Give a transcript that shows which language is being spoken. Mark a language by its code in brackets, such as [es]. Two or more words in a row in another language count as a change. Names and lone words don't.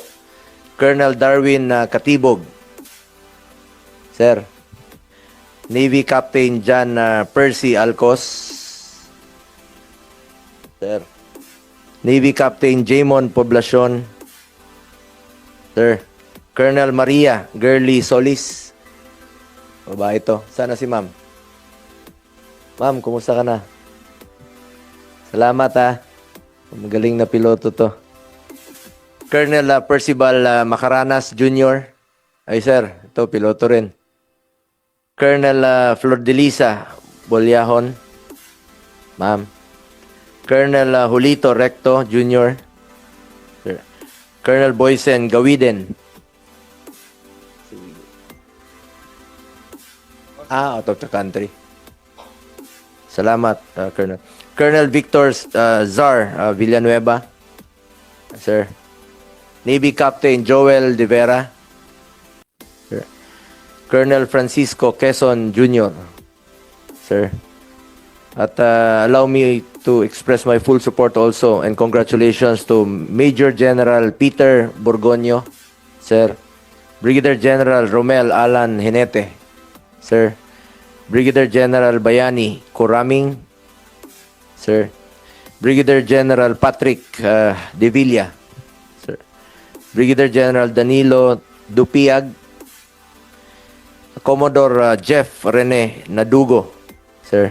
[tl] Colonel Darwin Katibog, sir. Navy Captain John Percy Alcos, sir. Navy Captain Jamon Poblacion, sir. Colonel Maria Gurley Solis, babae ito. Sana si ma'am. Ma'am, kumusta ka na? Salamat, ha. Magaling na piloto to. Colonel Percival Macaranas Jr. Ay, sir, ito, piloto rin. Colonel Flordelisa Bolyahon, ma'am. Colonel Julito Recto Jr., sir. Colonel Boysen Gawiden. [en] Out of the country. [tl] Salamat, Colonel. Colonel Victor Zar Villanueva, sir. Navy Captain Joel De Vera, sir. Colonel Francisco Quezon Jr., sir. [en] At allow me to express my full support also and congratulations to Major General Peter Borgonio, sir. [tl] Brigadier General Romel Alan Hinete, sir. Brigadier General Bayani Coraming, sir. Brigadier General Patrick De Villa, sir. Brigadier General Danilo Dupiag, Commodore Jeff Rene Nadugo, sir.